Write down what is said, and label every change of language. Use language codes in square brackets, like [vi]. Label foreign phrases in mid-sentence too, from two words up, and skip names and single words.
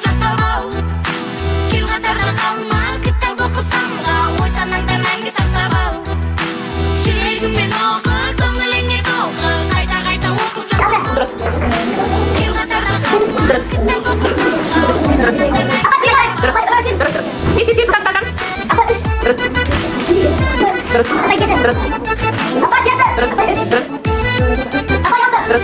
[kk] жаттап ал кел қатардан қалма кітап оқысамға ой санаңда мәңгі сақтап ал жүрегіммен оқы көңіліңе толқы қайта қайта оқып жаттап ал [id] Terus. [kk] кел қатардан қалма [id] Terus. [kk] кітап оқысамға [id] Terus. Terus. Sisi, tangan. Terus. Terus. Terus. Terus. Terus. Terus.